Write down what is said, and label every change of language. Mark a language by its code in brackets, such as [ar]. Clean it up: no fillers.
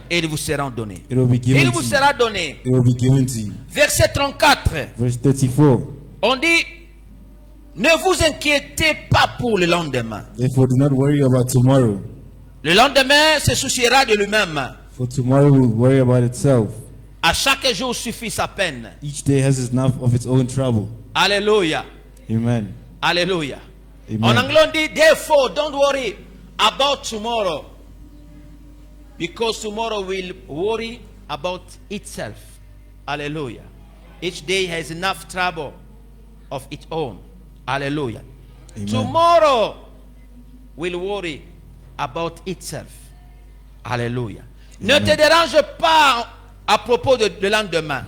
[fr] Et ils vous seront donnés. [en] It will be [fr] Il [en] given [fr] vous [en] to you. [fr] sera donné. [en] It will be given to you. [fr] Verset 34. [en] Verse 34. [fr] On dit, ne vous inquiétez pas pour le lendemain. [en] Therefore, do not worry about tomorrow, [fr] Le lendemain se souciera de lui-même. [en] for tomorrow will worry about itself. [fr] À chaque jour suffit sa peine. [en] Each day has enough of its own trouble. [fr] Alléluia. Amen. Alléluia. Amen. En anglais, on dit, [en] therefore, don't worry about tomorrow. Because tomorrow will worry about itself. Hallelujah. Each day has enough trouble of its own. Hallelujah. Amen. Tomorrow will worry about itself. Hallelujah. [fr] Ne te dérange pas à propos de lendemain.